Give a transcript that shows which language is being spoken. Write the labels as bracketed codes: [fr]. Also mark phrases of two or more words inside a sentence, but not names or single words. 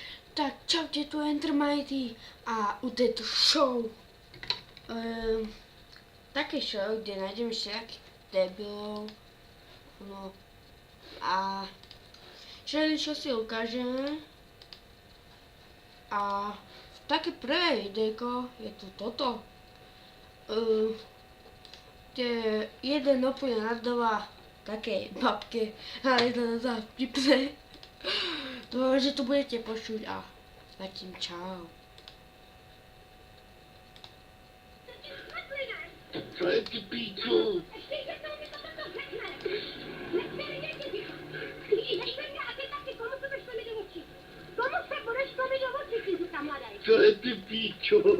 [sk] Tak čaute, tu Entermighty a u tejto show, také show, kde nájdeme všetkých debilov, no a čo si ukážeme a také prvé videjko je tu toto, kde jeden úplne nadáva takej babke, ale to za vtipné. Dúfam, že to budete počuť a zatím čau. [cs] Co je ty píču? Co je ty píču?